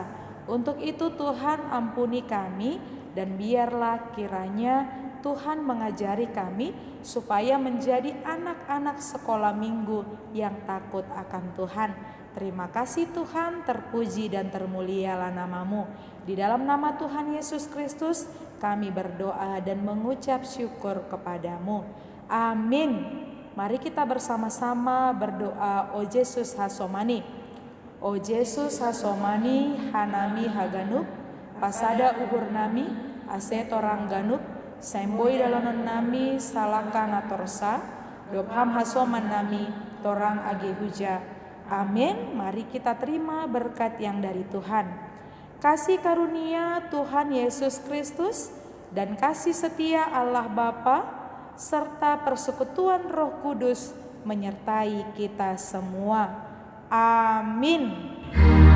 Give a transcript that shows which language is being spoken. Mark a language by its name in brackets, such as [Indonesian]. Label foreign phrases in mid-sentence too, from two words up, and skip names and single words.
[Indonesian] Untuk itu Tuhan ampuni kami dan biarlah kiranya Tuhan mengajari kami supaya menjadi anak-anak sekolah minggu yang takut akan Tuhan. Terima kasih Tuhan, terpuji dan termulialah nama-Mu. Di dalam nama Tuhan Yesus Kristus kami berdoa dan mengucap syukur kepadamu. Amin. Mari kita bersama-sama berdoa. [Batak Simalungun] O Yesus hasomani, O Yesus hasomani hanami haganuk, pasada uhur nami, ase torang ganuk, semboi dalonon nami salaka natorsa, dopham hasoman nami torang age huja. [Indonesian] Amin. Mari kita terima berkat yang dari Tuhan. Kasih karunia Tuhan Yesus Kristus dan kasih setia Allah Bapa serta persekutuan Roh Kudus menyertai kita semua.